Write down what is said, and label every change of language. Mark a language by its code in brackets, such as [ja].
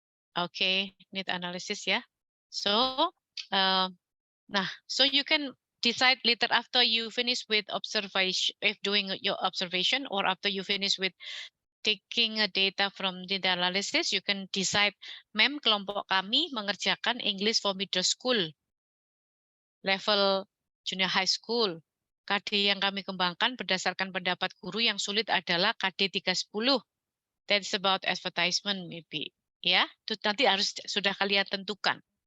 [en] Okay, need analysis, yeah. So, so you can decide later after you finish with observation, if doing your observation, or after you finish with taking a data from the analysis, you can decide, ma'am, [id] kelompok kami mengerjakan [en] English for middle school, level junior high school. [id] KD yang kami kembangkan berdasarkan pendapat guru yang sulit adalah KD 310. [en] That's about advertisement maybe. [id] Ya, itu nanti harus sudah kalian tentukan.